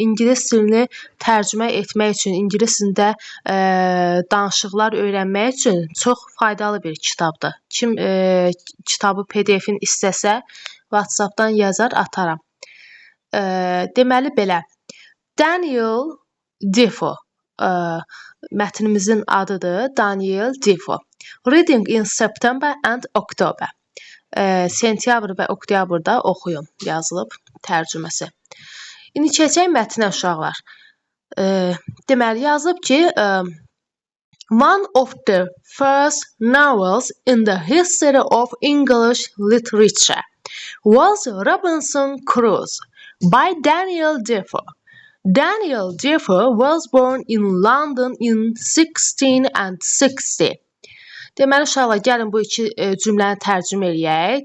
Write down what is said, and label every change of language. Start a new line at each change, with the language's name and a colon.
Azerbaijani: İngilis dilini tərcümə etmək üçün, ingilis dilində danışıqlar öyrənmək üçün çox faydalı bir kitabdır. Kim kitabı PDF-in istəsə, WhatsApp-dan yazar, ataram. Deməli belə, Daniel Defoe mətnimizin adıdır, Daniel Defoe.
English: Reading in September and October.
Azerbaijani: Sentyabr və oktyabrda oxuyun yazılıb tərcüməsi. İndi keçək mətnə uşaqlar. Deməli yazıb ki,
English: one of the first novels in the history of English literature was Robinson Crusoe by Daniel Defoe. Daniel Defoe was born in London in 1660.
Azerbaijani: Deməli, uşaqlar, gəlin bu iki cümləni tərcümə eləyək.